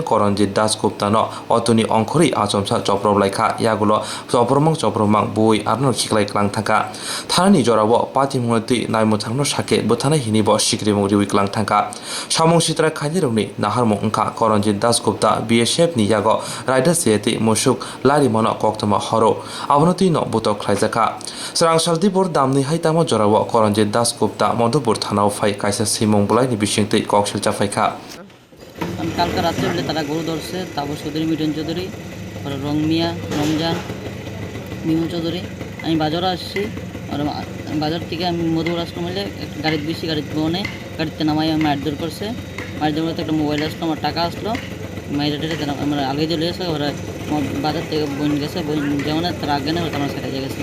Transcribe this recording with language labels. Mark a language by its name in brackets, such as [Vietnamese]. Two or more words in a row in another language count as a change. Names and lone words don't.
[Kok Borok] Koranjit Das Gupta no Otoni Ongkhori Achomsa Choprok laikha yagulo Chopromang bui arno khiklai klang thangka Thani jorabo Patimungti Naimutangno Sake Butana hinibo Sikrimung riwi klang thangka Samung Sitra Khairungni Naharmung Ungkha Koranjit Das Gupta BSF ni yago Raida Seti Musuk Lari Mono Koktwma horo Abonoti no butok khlaijaka Swrangchati bor damni haitamo jorabo Koranjit Das Gupta Madhupur থানাও ফাই কাইসা সিমং বলাইনি বিশিংতে কক্সেল চাফাইখা [Bangla] কালকে রাত্রে বলে তারা গরু ধরছে তারপর চৌধুরী মিঠুন চৌধুরী রংমিয়া রমজান মিমু চৌধুরী আমি বাজারে আসছি আর বাজার থেকে আমি মধুপুর আসলাম হলে গাড়িতে বেশি গাড়িতে বনে গাড়িতে নামাই আমি মারধর করছে মারধর করতে একটা মোবাইল আসলো আমার টাকা আসলো মাইরে টেটে আমার আগে চলে গেছে ওরা বাজার থেকে বোন গেছে বোন যেমন তার আগে না আমার সাথে গেছে